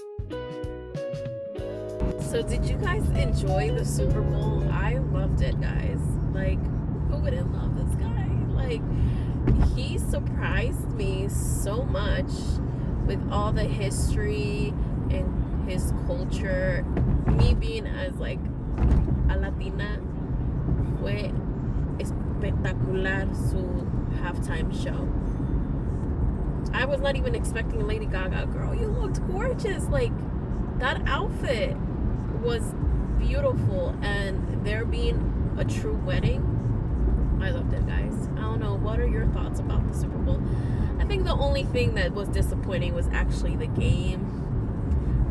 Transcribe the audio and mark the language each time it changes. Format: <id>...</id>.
<en>So did you guys enjoy the Super Bowl? I loved it, guys. Like, who wouldn't love this guy? Like, he surprised me so much with all the history and his culture. Me being as like a Latina,</en> <es>fue espectacular su halftime show.</es> <en>I was not even expecting Lady Gaga. Girl, you looked gorgeous. Like, that outfit was beautiful, and there being a true wedding, I loved it, guys. I don't know, what are your thoughts about the Super Bowl? I think the only thing that was disappointing was actually the game.</en>